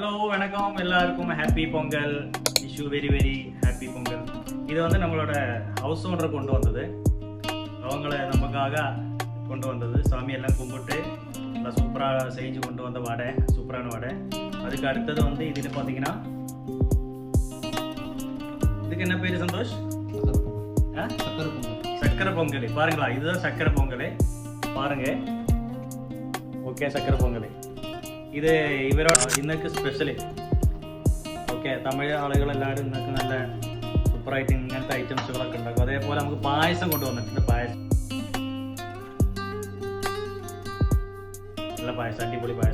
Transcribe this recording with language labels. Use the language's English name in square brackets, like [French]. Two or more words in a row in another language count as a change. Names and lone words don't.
[Tamil] ஹலோ வணக்கம் எல்லாருக்கும் ஹாப்பி பொங்கல். [English] wish you very very happy Pongal. [Tamil] இது வந்து நம்மளோட [English] house owner [Tamil] கொண்டு வந்தது, அவங்கள நமக்காக கொண்டு வந்தது. சாமியெல்லாம் கும்பிட்டு நல்லா சூப்பராக செஞ்சு கொண்டு வந்த வடை, சூப்பரான வடை. அதுக்கு அடுத்தது வந்து இதுன்னு பார்த்தீங்கன்னா இதுக்கு என்ன பேர் சந்தோஷ்? சக்கரை பொங்கல். பாருங்களா, இதுதான் சக்கரை பொங்கல். பாருங்க, [Malayalam] ഓക്കെ ചക്കര പൊങ്കൽ. ഇത് ഇവരോട് ഇന്നൊക്കെ സ്പെഷ്യൽ. ഓക്കെ, തമിഴ് ആളുകളെല്ലാവരും ഇന്നൊക്കെ നല്ല സൂപ്പറായിട്ട് ഇങ്ങനത്തെ ഐറ്റംസുകളൊക്കെ ഉണ്ടാക്കും. അതേപോലെ നമുക്ക് പായസം കൊണ്ടുവന്നിട്ടുണ്ട്. പായസം, നല്ല പായസം, അടിപൊളി പായസം.